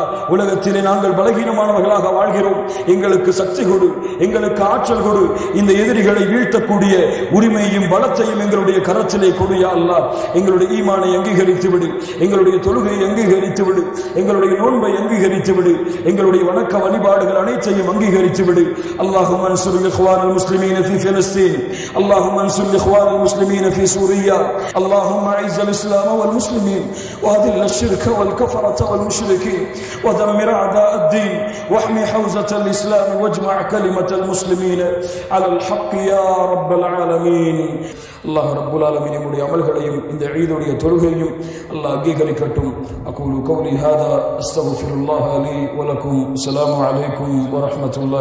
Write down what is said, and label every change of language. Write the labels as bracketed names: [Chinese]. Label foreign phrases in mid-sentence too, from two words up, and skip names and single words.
[Tamil] உலகத்திலே நாங்கள் பலகீனமானவர்களாக வாழ்கிறோம், எங்களுக்கு சக்தி கொடு, எங்களுக்கு ஆற்றல் கொடு. இந்த எதிரிகளை வீழ்த்தக்கூடிய உரிமையும் பலத்தையும் எங்களுடைய கரத்திலே கொடு [Arabic] يا الله. [Tamil] எங்களுடைய ஈமானை அங்கீகரித்து விடு, எங்களுடைய தொழுகையை அங்கீகரித்து விடு, எங்களுடைய நோன்பை அங்கீகரித்து விடு, எங்களுடைய வணக்க வழிபாடுகள் அனைத்தையும் அங்கீகரித்து விடு. [Arabic] اللهم انصر الاخوان المسلمين في فلسطين، اللهم انصر الاخوان المسلمين في سوريا، اللهم اعز الاسلام والمسلمين واذل الشرك والكفرة والمشركين ودمر اعداء الدين واحمي حوزة الاسلام واجمع كلمة المسلمين على الحق يا رب العالمين. الله رب العالمين [Tamil] நம்முடைய அமல்களையும் இந்த ஈதுடைய தொழுகையும் அல்லாஹ் அங்கீகரிக்கட்டும். [Arabic] أقول قولي هذا أستغفر الله لي ولكم. السلام عليكم ورحمة الله